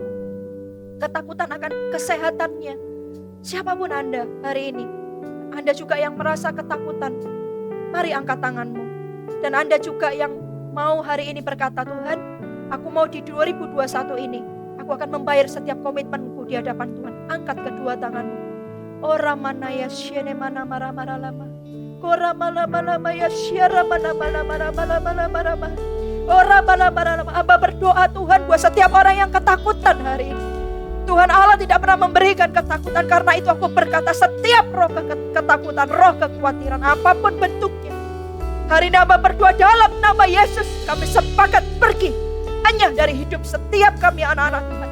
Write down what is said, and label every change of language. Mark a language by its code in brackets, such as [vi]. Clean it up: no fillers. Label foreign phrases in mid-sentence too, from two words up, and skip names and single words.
[id] Ketakutan akan kesehatannya. Siapapun Anda hari ini, Anda juga yang merasa ketakutan, mari angkat tanganmu. Dan Anda juga yang mau hari ini berkata, Tuhan, aku mau di 2021 ini, aku akan membayar setiap komitmenku di hadapan Tuhan. Angkat kedua tanganmu. Ora mana ya syene mana mara mara lama. Kora mala mala ya syara mana mala mara mala mala mara mara. Ora mala mara lama. Hamba berdoa Tuhan buat setiap orang yang ketakutan hari ini. Tuhan Allah tidak pernah memberikan ketakutan, karena itu aku berkata setiap roh ketakutan, roh kekhawatiran apapun bentuknya, hari ini hamba berdoa dalam nama Yesus, kami sepakat pergi hanya dari hidup setiap kami anak-anak Tuhan.